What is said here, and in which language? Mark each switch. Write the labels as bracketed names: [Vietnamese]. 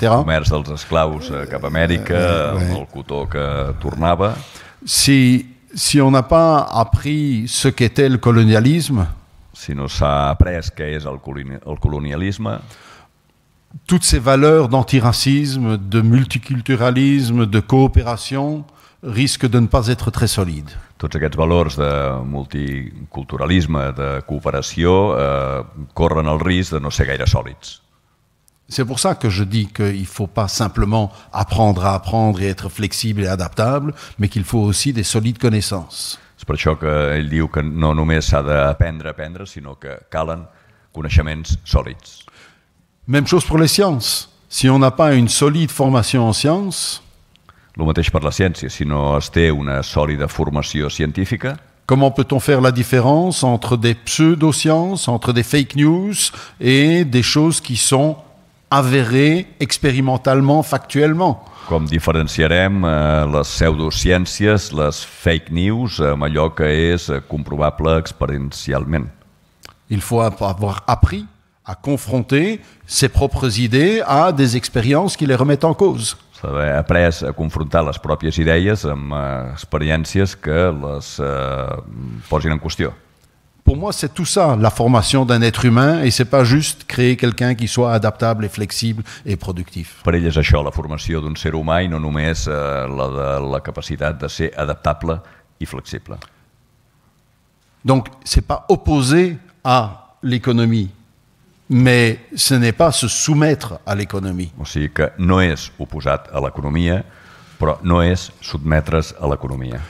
[Catalan] el comerç dels esclaus cap a Amèrica, el cotó que tornava. [French] Si on n'a pas appris ce qu'était le colonialisme, [Catalan] Si no s'ha après què és el colonialisme, [French] toutes ces valeurs d'antiracisme, de multiculturalisme, de coopération risquent de ne pas être très solides. [Catalan] Tots aquests valors de multiculturalisme, de cooperació, corren el risc de no ser gaire sòlids. [French] C'est pour ça que je dis qu'il ne faut pas simplement apprendre à apprendre et être flexible et adaptable, mais qu'il faut aussi des solides connaissances. [Catalan] És per això que ell diu que no només s'ha d'aprendre a aprendre, sinó que calen coneixements sòlids. [French] Même chose pour les sciences. Si on n'a pas une solide formation en sciences, [Catalan] El mateix per la ciència. Si no es té una sòlida formació científica, [French] comment peut-on faire la différence entre des pseudo-sciences, entre des fake news et des choses qui sont avérées expérimentalement, factuellement? [Catalan] com diferenciarem les pseudociències, les fake news, amb allò que és comprovable experiencialment? [French] Il faut avoir appris à confronter ses propres idées à des expériences qui les remettent en cause. [Catalan] S'ha d'haver après a confrontar les pròpies idees amb experiències que les posin en qüestió. [French] Pour moi, c'est tout ça, la formation d'un être humain, et c'est pas juste créer quelqu'un qui soit adaptable et flexible et productif. [Catalan] Per ell és això, la formació d'un ser humà, i no només la de la capacitat de ser adaptable i flexible. [French] Donc, c'est pas opposé à l'économie, mais ce n'est pas se soumettre à l'économie. [Catalan] O sigui que no és oposat a l'economia, però no és sotmetre's a l'economia.